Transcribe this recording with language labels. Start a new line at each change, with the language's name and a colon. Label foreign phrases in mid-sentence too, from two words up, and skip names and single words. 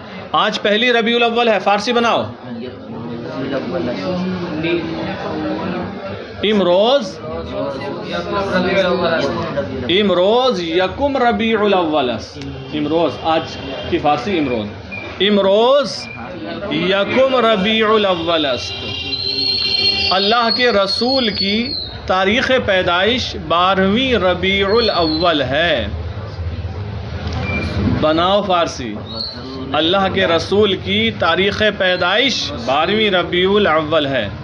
Urdu: آج پہلی ربیع الاول ہے، فارسی بناؤ۔
Persian: امروز، امروز یکم ربیع الاول است، امروز
Urdu: آج کی فارسی
Persian: امروز، امروز یکم ربیع الاول است،
Urdu: اللہ کے رسول کی تاریخ پیدائش 12ویں ربیع الاول ہے، بناؤ فارسی۔ اللہ کے رسول کی تاریخ پیدائش 12ویں ربیع الاول ہے۔